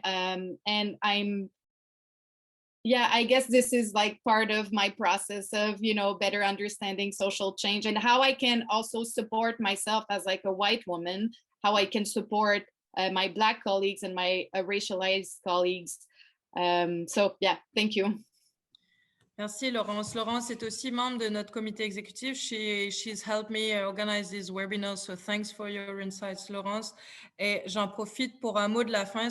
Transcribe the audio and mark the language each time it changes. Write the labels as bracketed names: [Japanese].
[English] And I guess this is like part of my process of, you know, better understanding social change and how I can also support myself as like a white woman, how I can support my Black colleagues and my racialized colleagues. So yeah, thank you. [French] Merci Laurence. Laurence est aussi membre de notre comité exécutif. [English] She's helped me organize these webinars, so thanks for your insights, Laurence. [French] Et j'en profite pour un mot de la fin.